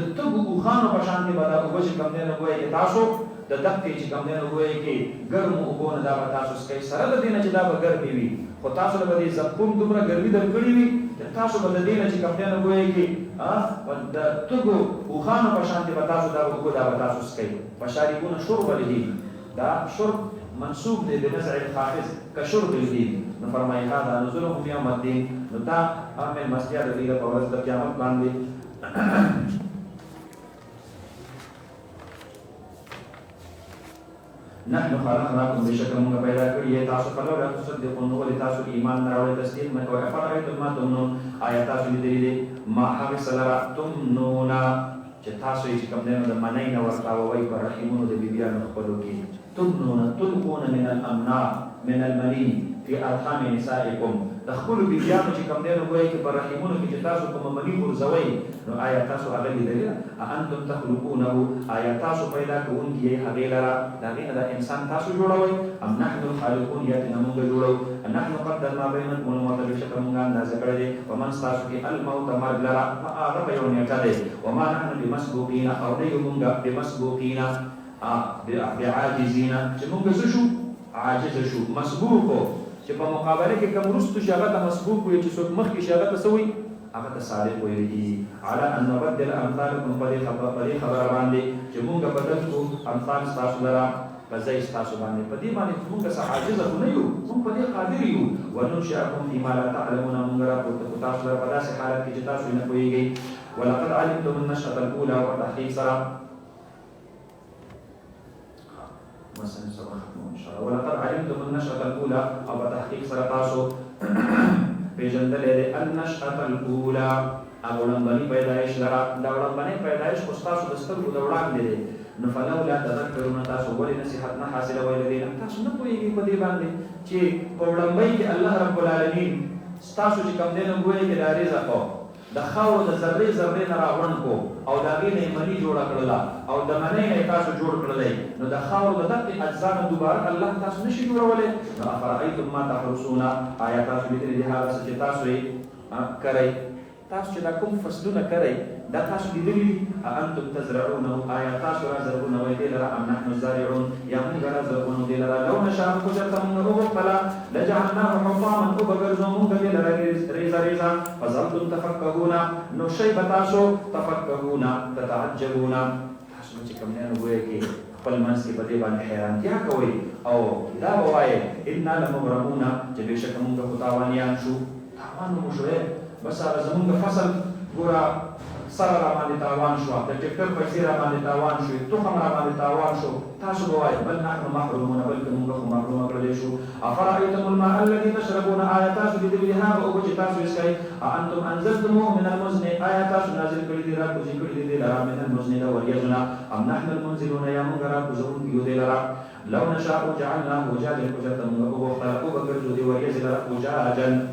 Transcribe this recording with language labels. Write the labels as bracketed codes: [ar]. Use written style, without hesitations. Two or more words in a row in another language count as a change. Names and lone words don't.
[ps] تږو اوښانو په شان کې به دا اوبه چې کوم دی نو ګویا کې تاسو د دقې چې کوم دی نو ګویا کې ګرمو اوبو نه دا به تاسو څښئ سره د دې نه چې دا به ګرمې وي خو تاسو له به دې زقوم دومره ګرمي درکړې وي تاسو به د دې نه چې کوم دی نو ګویا کې د تږو اوښانو په شان کې به تاسو دا اوبه دا به تاسو څښئ [ar] فشاربون شرب الهیم [ps] دا شرب منسوب دی [ar] بنزع الخافض كشرب الهیم [ps] نو فرمایي [ar] هذا نزلهم یوم الدین [ps] نو دا عامل مسجد د دې په ورځ د قیامت باندې [ar] نحن خلقناكم [ps] بشكل موږ پیدا کړی یې تاسو [ar] فلولا تصدقون [ps] ولې تاسو ایمان نه راوړئ تصدیق نه کوئ [ar] افرأیتم ما تمنون [ps] آیا تاسو لیدلي دي ما هغه څه لره تمنون چې تاسو یې چې کوم دی نو د منۍ نه ورتاووئ په رحمونو د بیبیانو خپلو کې [ar] تمنون تلقون من الامناء من المني في ارحام نسائكم [ps] د خپلو بیبیانو چې کوم دی نو ګویا کې په رحمونو کې چې تاسو کومه مني غورځوئ نو آیا تاسو هغه لیدلي ده [ar] اانتم تخلقونه [ps] آیا تاسو پیدا کوونکي یې هغې لره د هغې نه د انسان تاسو جوړوئ [ar] ام نحن الخالقون [ps] یا ترې نه مونږ جوړو [ar] نحن قدرنا بینکم الموت [ps] بشکل مونږ اندازه کړی دی ومن ستاسو کې الموت مرګ لره هغه په یو نیټه دی [ar] وما نحن بمسبوقین [ps] او نه یو مونږ [ar] بمسبوقین بعاجزین [ps] چې مونږ څه شو عاجزه شو مسبوقو چې په مقابله کې کوم وروستو چې هغه ته مسبوق وي چې څوک مخکې شي هغه ته څه وي هغه ته صادق ویل کېږي [ar] على ان نبدل امثالکم [ps] په دې خبره باندې چې مونږ بدل کړو امثال ستاسو لره په ځای ستاسو باندې په دې باندې مونږ څه عاجزه خو نه یو مونږ په دې قادر یو [ar] وننشئکم فيما لا تعلمون [ps] مونږ راپورته کړو تاسو لره په داسې حالت کې چې تاسو نه پوهېږئ [ar] ولقد علمتم النشأة الأولى [ps] وتحقیق سره مثلا سبا ختم [ar] ان شاء الله ولقد علمتم النشأة الأولى [ps] او بتحقيق سره تاسو پیژندلې ده [ar] النشأة الأولى [ps] او لمبني پیدایش لرا دا لمبني پیدایش خو تاسو د سترګو د وړاندې ده نو فلولا تذکرون تاسو ولې نصيحت نه حاصله ویلې تاسو نه پوهیږئ په دې باندې چې په لمبۍ کې [ar] الله رب العالمین [ps] تاسو چې کوم دین وګورئ کې د رزق د خاور د ذرې ذرې نه راغون کو او د هغې نه منی جوړه کړله او د منۍ نه تاسو جوړ کړلی نو د خاور د دقې اجزا نه دوباره الله تاسو نشي جوړولی نو [ar] افرأیتم ما تحرسون [ps] آیا تاسو لیدلي دي هغه څه چې تاسو یې کرئ تاسو چې دا کوم فصلونه کرئ دا تاسو لیدلي دي [ar] اانتم تزرعونه [ps] آیا تاسو را زرغونوئ دې لره [ar] ام نحن الزارعون [ps] یا موږ را زرغونو دې لره [ar] لو نشاء [ps] خو چېرته موږ وغوښتله [ar] لجعلناه حطاما [ps] وبګرځو موږ دې لره ریزه ریزه [ar] فظلتم تفکهون [ps] نو شی به تاسو [ar] تفکهون تتعجبون [ps] تاسو چې کوم دی نو ګویا کې خپل منځ کې په دې باندې حیرانتیا کوئ او دا به وایئ [ar] انا لمغرمون [ps] چې بېشکه موږ خو تاوانیان شو تاوان مو شو بس هغه زمونږ فصل ګوره سره را باندې تاوان شو د ټکټر پیسې را باندې تاوان شو تخم را باندې تاوان شو تاسو به وایئ [ar] بل نحن محرومون [ps] بلکې موږ خو محرومه کړلی شو [ar] افرأیتم الماء الذي تشربون [ps] آیا تاسو لیدلي هغه اوبه چې تاسو یې څښئ [ar] اانتم انزلتموه من المزن [ps] آیا تاسو نازل کړي دي راکوزي کړي دي دې لره [ar] من المزن [ps] د وریځو نه [ar] ام نحن المنزلون [ps] یا موږ راکوزونکي یو دې لره [ar] لو نشاء جعلناه وجاجا [ps] خو چېرته موږ وغوښتله وبګرځو دې وریځې لره وجاجا